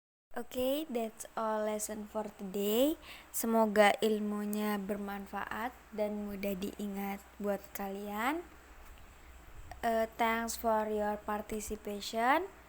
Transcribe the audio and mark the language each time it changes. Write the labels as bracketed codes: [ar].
[en] Okay, that's all lesson for today. [id] Semoga ilmunya bermanfaat dan mudah diingat buat kalian. [en] Thanks for your participation.